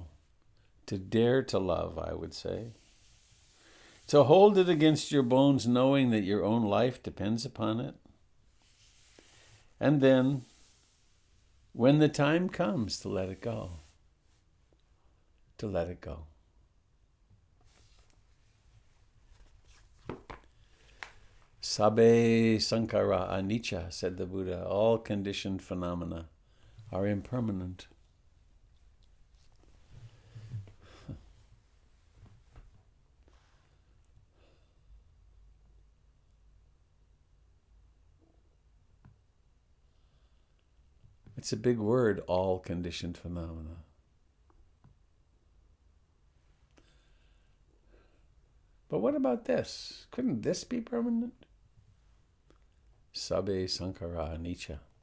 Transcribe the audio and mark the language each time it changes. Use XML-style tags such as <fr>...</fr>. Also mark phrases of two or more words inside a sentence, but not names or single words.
<en>To dare to love, I would say. To hold it against your bones, knowing that your own life depends upon it. And then, when the time comes to let it go, to let it go.</en> <pi>Sabbe sankhara anicca,</pi> <en>said the Buddha. All conditioned phenomena are impermanent. It's a big word, all conditioned phenomena. But what about this? Couldn't this be permanent?</en> <pi>Sabbe sankhara anicca.</pi>